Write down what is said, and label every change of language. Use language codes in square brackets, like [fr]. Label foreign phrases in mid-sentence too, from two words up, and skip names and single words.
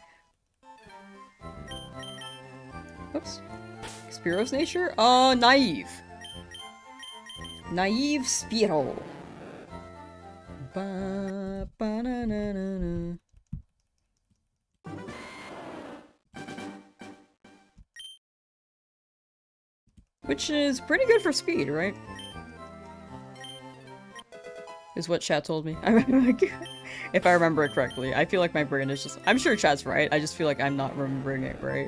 [en] Oops. Spearow's nature? Naive. Naive Spearow. Ba, ba, na, na, na, na. Which is pretty good for speed, right? Is what chat told me. If I remember it correctly. I feel like my brain is just- I'm sure chat's right, I just feel like I'm not remembering it right.